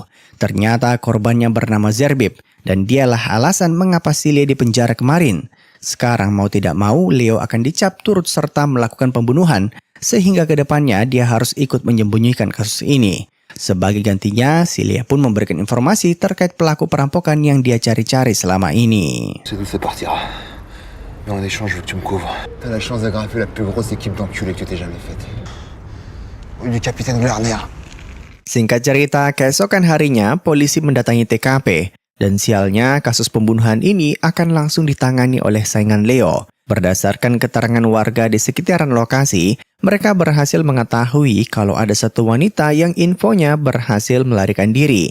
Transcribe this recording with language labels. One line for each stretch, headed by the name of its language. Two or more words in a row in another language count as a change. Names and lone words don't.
Indonesian: Ternyata korbannya bernama Zerbib, dan dialah alasan mengapa Silie dipenjara kemarin. Sekarang mau tidak mau, Leo akan dicap turut serta melakukan pembunuhan, sehingga ke depannya dia harus ikut menyembunyikan kasus ini. Sebagai gantinya, Silie pun memberikan informasi terkait pelaku perampokan yang dia cari-cari selama ini.
French: C'est d'où ça partira. Mais en échange, je veux que tu me couvres. T'as la chance d'agraffer la plus grosse équipe d'enculés que tu t'aies jamais faite. Oui, du capitaine Glarner.
Indonesian: Singkat cerita, keesokan harinya polisi mendatangi TKP. Dan sialnya, kasus pembunuhan ini akan langsung ditangani oleh saingan Leo. Berdasarkan keterangan warga di sekitaran lokasi, mereka berhasil mengetahui kalau ada satu wanita yang infonya berhasil melarikan diri.